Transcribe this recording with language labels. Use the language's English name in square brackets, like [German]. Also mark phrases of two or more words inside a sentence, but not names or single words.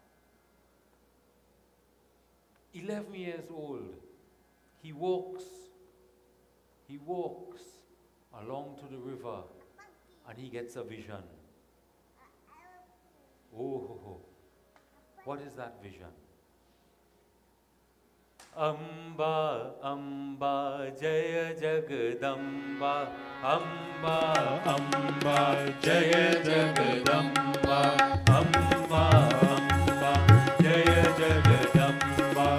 [English] 11 years old, he walks along to the river, and he gets a vision. Oh, what is that vision? [Sanskrit] Amba, Amba, Jaya Jagadamba. Amba, Amba, Jaya Jagadamba. Amba, Amba, Jaya Jagadamba.